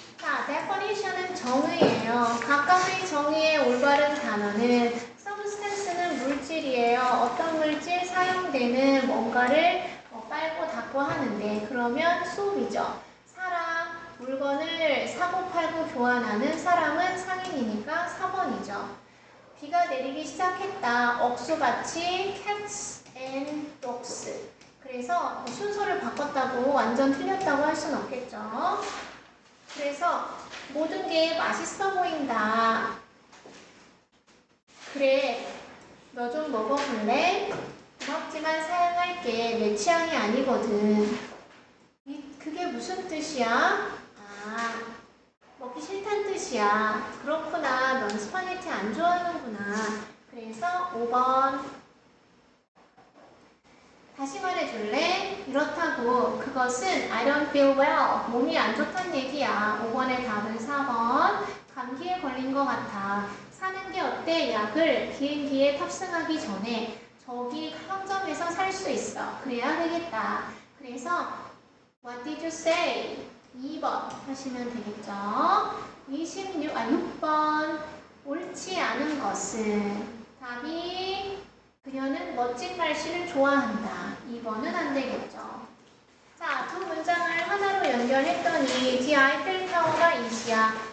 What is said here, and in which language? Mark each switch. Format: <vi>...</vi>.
<ko>자, definition은 정의예요. 각각의 정의의 올바른 단어는 substance는 물질이에요. 어떤 물질 사용되는 뭔가를 빨고 닦고 하는데 그러면 수업이죠. 사람, 물건을 사고 팔고 교환하는 사람은 상인이니까 4번이죠. 비가 내리기 시작했다. 억수같이</ko> <en>cats and dogs.</en> <ko>그래서 순서를 바꿨다고 완전 틀렸다고 할 수는 없겠죠. 그래서 모든 게 맛있어 보인다. 그래, 너 좀 먹어볼래? 고맙지만 사양할게. 내 취향이 아니거든. 그게 무슨 뜻이야? 아, 먹기 싫단 뜻이야. 그렇구나. 넌 스파게티 안 좋아하는구나. 그래서 5번. 다시 말해줄래? 이렇다고. 그것은</ko> <en>I don't feel well.</en> <ko>몸이 안 좋단 얘기야. 5번의 답은 4번. 감기에 걸린 것 같아. 사는 게 어때? 약을 비행기에 탑승하기 전에 저기 상점에서 살 수 있어. 그래야 되겠다. 그래서</ko> <en>What did you say?</en> <ko>2번 하시면 되겠죠. 6번. 옳지 않은 것은 답이 그녀는 멋진 날씨를 좋아한다. 2번은 안 되겠죠. 자, 두 문장을 하나로 연결했더니 The Eiffel Tower가 이시야.</ko>